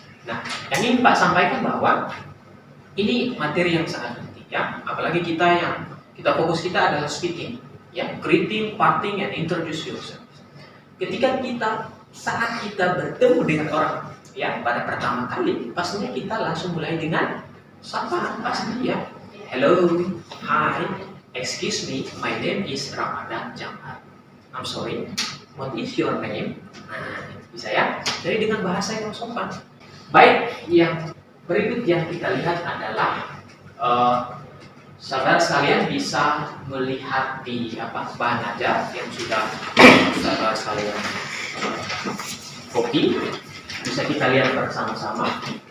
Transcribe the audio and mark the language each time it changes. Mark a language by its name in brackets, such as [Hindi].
[Indonesian] Nah, yang ingin Pak sampaikan bahwa ini materi yang sangat penting ya, apalagi kita fokus kita adalah speaking, ya, [English] greeting, parting, and introduce yourself. [Indonesian] Ketika saat kita bertemu dengan orang, ya, pada pertama kali, pastinya kita langsung mulai dengan sapa, pasti ya. [English] Hello, hi, excuse me, my name is Ramadan Jamhar. I'm sorry, what is your name? [Indonesian] Nah, bisa ya. Jadi dengan bahasa yang sopan. Baik, yang berikut yang kita lihat adalah saudara sekalian bisa melihat di bahan ajar yang sudah saudara sekalian copy, bisa kita lihat bersama-sama.